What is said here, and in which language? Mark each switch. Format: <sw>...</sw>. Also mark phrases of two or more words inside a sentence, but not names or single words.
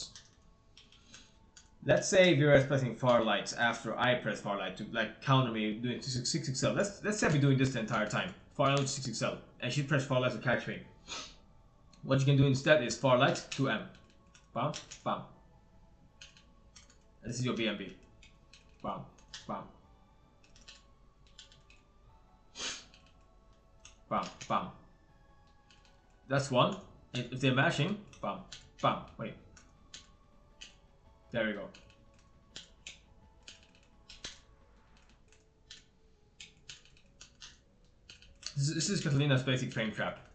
<en>Let's say we're pressing far light after I press far light to like counter me doing 6XL. Let's say we're doing this the entire time. Far light to 6XL, and she press far light to catch me. What you can do instead is far light to M. Bam, bam. And this is your BMB. Bam, bam. Bam, bam. That's one. If they're mashing, bam, bam. Wait. There we go. This is Katalina's basic frame trap.</en>